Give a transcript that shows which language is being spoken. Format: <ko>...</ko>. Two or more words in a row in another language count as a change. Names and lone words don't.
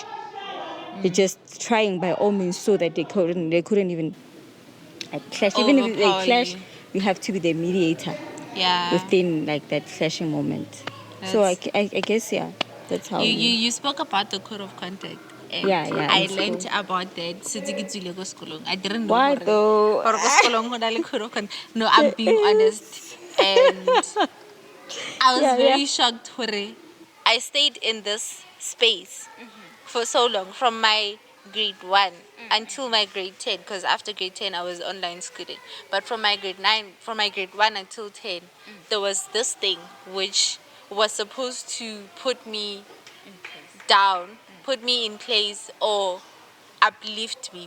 <en>You're just trying by all means so that they couldn't even clash. Even if they Overpower clash, you. you have to be the mediator Yeah. within like that clashing moment. So I guess that's how You spoke about the code of conduct. And Yeah, I in learned school. about that since</en> <tn>ke tswile ko sekolong.</tn> <en>I didn't know Why gore though?</en> <tn>ko sekolong go na le</tn> <en>code of conduct. No, I'm being honest. And I was very shocked hore I stayed in this space for so long from my grade 1 until my grade 10, because after grade 10 I was online schooling, but from my grade 1 until 10 there was this thing which was supposed to put me down, put me in place, or uplift me.</en>